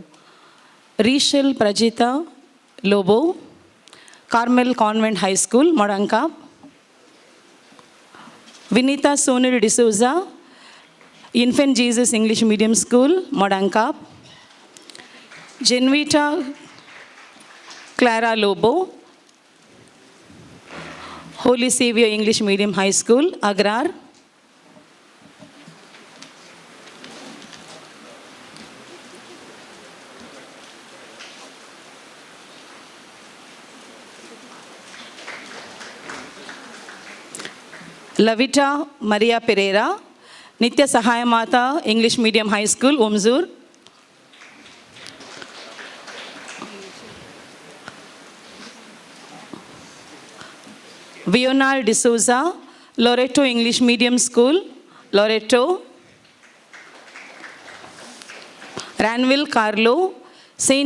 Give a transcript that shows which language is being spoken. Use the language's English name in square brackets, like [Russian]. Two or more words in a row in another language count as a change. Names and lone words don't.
[Konkani] रिशल प्रजिता लोबो कार्मेल कॉन्वेंट हायस्कूल मोडांकाप. विनीता सोनल डिसोजा इन्फेंट जीसस इंग्लीश मिडियम स्कूल मोडांकाप. जेनविटा क्लारा लोबो होली सेवियर इंग्लिश मीडियम हाई स्कूल अग्रार. लविटा मरिया पेरेरा नित्य सहाय माता इंग्लिश मीडियम हाई स्कूल ओमजूर. Vional D'Souza, Loreto English Medium School, Loreto. Ranville Carlo, St.